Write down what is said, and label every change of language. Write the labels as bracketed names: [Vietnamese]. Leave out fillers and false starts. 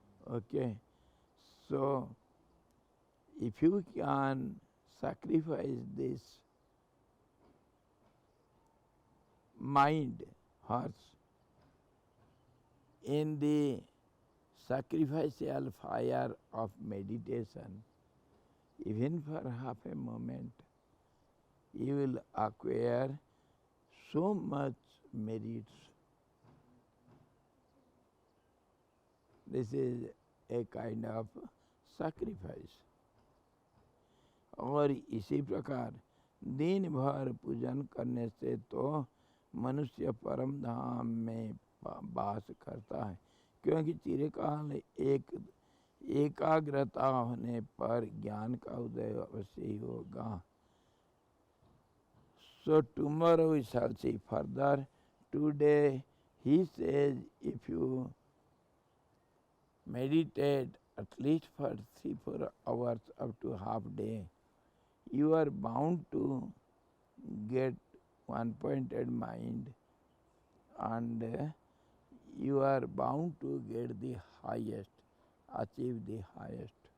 [English] Okay, so if you can sacrifice this mind horse in the sacrificial fire of meditation, even for half a moment, you will acquire so much merits. This is a kind of sacrifice. [Hindi] और इसी प्रकार दिन भर पूजन करने से तो मनुष्य परम धाम में वास करता है, क्योंकि चिरकाल एकाग्रता होने पर ज्ञान का उदय अवश्य ही होगा. [English] So tomorrow we shall see further. Today he says if you meditate at least for 3-4 hours up to half day, you are bound to get one-pointed mind and you are bound to get the highest, achieve the highest.